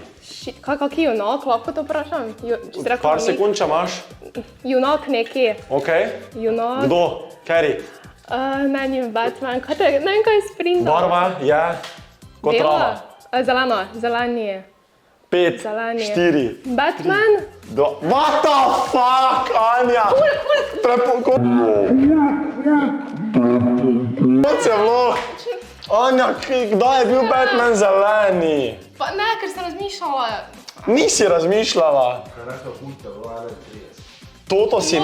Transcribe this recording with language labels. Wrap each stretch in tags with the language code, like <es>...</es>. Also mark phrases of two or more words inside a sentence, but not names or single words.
<sl>Kaki junak, lahko to vprašam? Par sekund, če imaš. Junak neki. Ok. Junak. Kdo? Kerry. Ne vem, Batman. Ne vem, kaj je sprinta. Barva je kot trava. Zeleno, zeleni. 5, Zeleni. 4, Batman?</sl> <en>What the fuck,</en> <sl>Anja? Kot je bilo? Anja, kdaj je bil Batman zeleni? Pa ne, ker sem razmišljala. Nisi razmišljala. Toto si</sl>